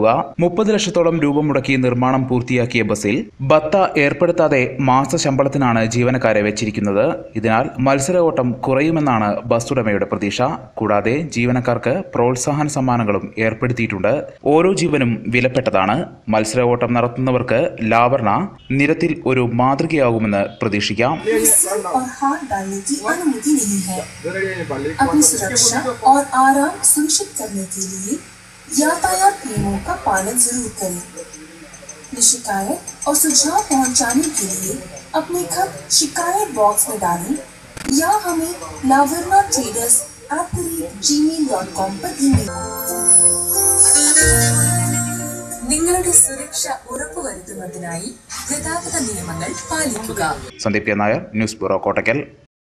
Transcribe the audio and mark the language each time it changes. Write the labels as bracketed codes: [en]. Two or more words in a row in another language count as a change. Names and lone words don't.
[ml] 30 ലക്ഷത്തോളം രൂപ മുടക്കി നിർമ്മാണം പൂർത്തിയാക്കിയ ബസ്സിൽ ബത്ത ഏർപ്പെടുത്താതെ മാസശമ്പളത്തിനാണ് ജീവനക്കാരെ വെച്ചിരിക്കുന്നത്. ഇതിനാൽ മത്സര ഓട്ടം കുറയുമെന്നാണ് ബസ് ഉടമയുടെ പ്രതീക്ഷ. കൂടാതെ ജീവനക്കാർക്ക് പ്രോത്സാഹന സമ്മാനങ്ങളും ഏർപ്പെടുത്തിയിട്ടുണ്ട്. ഓരോ ജീവനും വിലപ്പെട്ടതാണ്. മത്സര ഓട്ടം നടത്തുന്നവർക്ക് ലാവർണ നിരത്തിൽ ഒരു മാതൃകയാകുമെന്ന് പ്രതീക്ഷിക്കാം. [hi] अपनी सुरक्षा और आराम सुनिश्चित करने के लिए यातायात नियमों का पालन जरूर करें. शिकायत और सुझाव पहुंचाने के लिए अपने खत शिकायत बॉक्स में डालें या हमें lavarnatraders@gmail.com पर ईमेल. [ml] നിങ്ങളുടെ സുരക്ഷ ഉറപ്പുവരുത്തുന്നതിനായി ഗതാഗത നിയമങ്ങൾ പാലിക്കുക. സന്ദീപ് നായർ, ന്യൂസ് ബ്യൂറോ, കോട്ടക്കൽ.